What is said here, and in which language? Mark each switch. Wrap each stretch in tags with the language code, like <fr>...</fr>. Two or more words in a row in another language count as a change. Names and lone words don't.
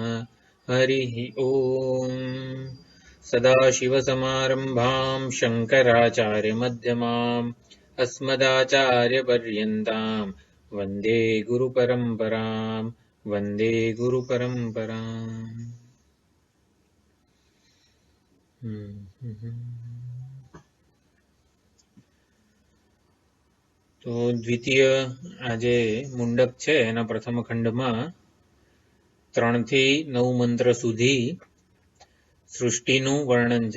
<sa>हरिः ॐ। सदाशिवसमारम्भां शङ्कराचार्यमध्यमाम् अस्मदाचार्यपर्यन्ताम् वन्दे गुरुपरम्पराम् वन्दे गुरुपरम्पराम्।</sa> <gu>તો દ્વિતીય આજે મુંડક છે એના પ્રથમ ખંડમાં 3 થી 9 મંત્ર સુધી સૃષ્ટિનું વર્ણન છે.</gu>